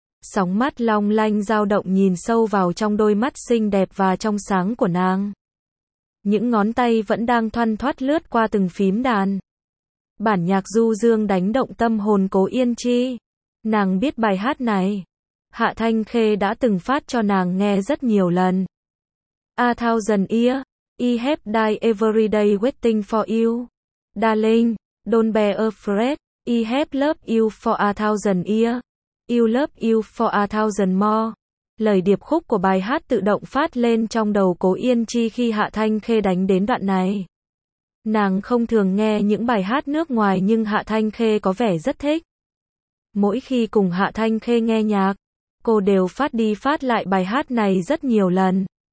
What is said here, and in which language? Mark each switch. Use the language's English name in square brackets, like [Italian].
[Vietnamese] Sóng mắt long lanh dao động nhìn sâu vào trong đôi mắt xinh đẹp và trong sáng của nàng. Những ngón tay vẫn đang thoăn thoắt lướt qua từng phím đàn. Bản nhạc du dương đánh động tâm hồn Cố Yên Chi. Nàng biết bài hát này, Hạ Thanh Khê đã từng phát cho nàng nghe rất nhiều lần. [English] A thousand year, I have died every day waiting for you. Darling, don't be afraid, I have loved you for a thousand year. You love you for a thousand more. [Vietnamese] Lời điệp khúc của bài hát tự động phát lên trong đầu Cố Yên Chi khi Hạ Thanh Khê đánh đến đoạn này. Nàng không thường nghe những bài hát nước ngoài nhưng Hạ Thanh Khê có vẻ rất thích. Mỗi khi cùng Hạ Thanh Khê nghe nhạc, cô đều phát đi phát lại bài hát này rất nhiều lần.